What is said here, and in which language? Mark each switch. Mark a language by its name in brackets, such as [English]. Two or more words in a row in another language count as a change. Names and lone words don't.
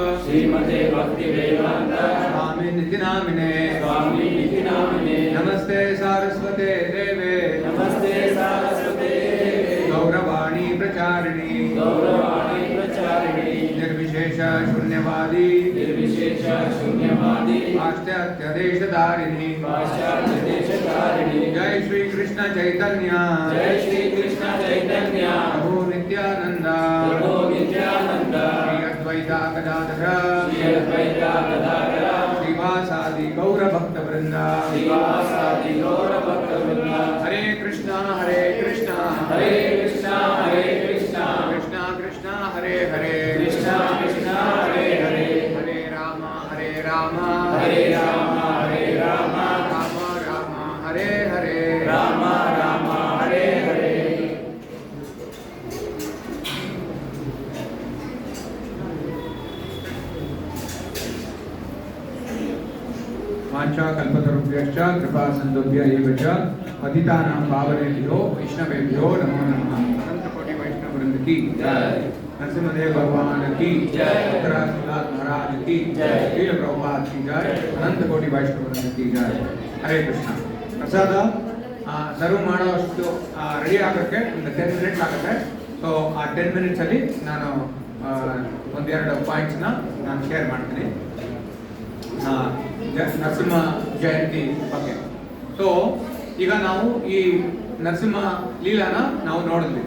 [Sanskrit] स्वामिनिति नामिने नमस्ते सारस्वते देवे गौरवाणी प्रचारिणी निर्विशेष शून्यवादी पाश्चात्यदेशधारिणी जय श्री कृष्ण चैतन्य प्रभु नित्यानंद श्री अद्वैता गदाधर श्रीवासादि गौर भक्त वृंद हरे कृष्णा कृष्णा कृष्णा कृष्णा हरे हरे हरे राम राम राम हरे हरे वाञ्छा कल्पतरुभ्यश्च कृपा सिन्धुभ्य एव च पतितानां पावनेभ्यो वैष्णवेभ्यो नमो नमः। [Hindi] अनंत कोटि वैष्णव वृंद की जय। नरसिंहदेव भगवान की जय। उत्तराखंड महाराज की जय। ಶ್ರೀಲ ಪ್ರಭುಪಾದ की जय। अनंत कोटि वैष्णव वृंद की जय। हरे कृष्ण। [Kannada] प्रसाद ಸರ್ವ್ ಮಾಡೋಷ್ಟು ರೆಡಿ ಆಗೋಕ್ಕೆ ಒಂದು 10 ಮಿನಿಟ್ಸ್ ಆಗುತ್ತೆ. ಸೊ ಆ 10 ಮಿನಿಟ್ಸ್ ಅಲ್ಲಿ ನಾನು ಒಂದೆರಡು ಪಾಯಿಂಟ್ಸ್ನ ನಾನು ಶೇರ್ ಮಾಡ್ತೀನಿ ನರಸಿಂಹ ಜಯಂತಿ ಬಗ್ಗೆ. ಸೊ ಈಗ ನಾವು ಈ ನರಸಿಂಹ ಲೀಲಾನ ನಾವು ನೋಡಿದ್ವಿ.